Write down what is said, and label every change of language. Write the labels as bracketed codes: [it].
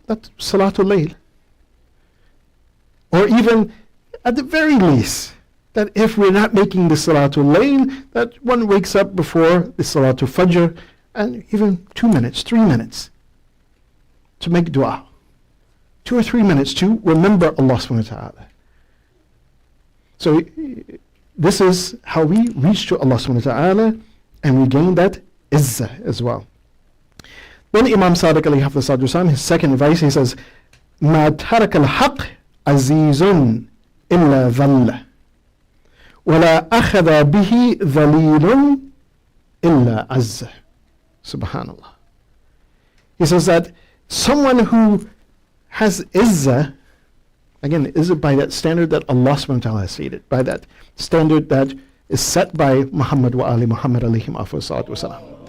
[en] That's Salatul Layl. Or even, at the very least, that if we're not making the Salatul Layl, that one wakes up before the Salatul Fajr, and even 2 minutes, 3 minutes, to make dua. 2 or 3 minutes to remember Allah subhanahu wa ta'ala. So this is how we reach to Allah subhanahu wa ta'ala, and we gain that izzah as well. Then Imam Sadiq alayhi hafizahullah, his second advice, he says, [ar] مَا تَرَكَ الْحَقِّ عَزِيزٌ إِلَّا ذَلَّ وَلَا أَخَذَ بِهِ ذَلِيلٌ إِلَّا عَزَّ. Subhanallah. [en] He says that someone who has izzah, again, izzah by that standard that Allah subhanahu wa ta'ala has stated, by that standard that is set by Muhammad wa ali Muhammad alayhim afsalatu wasalam.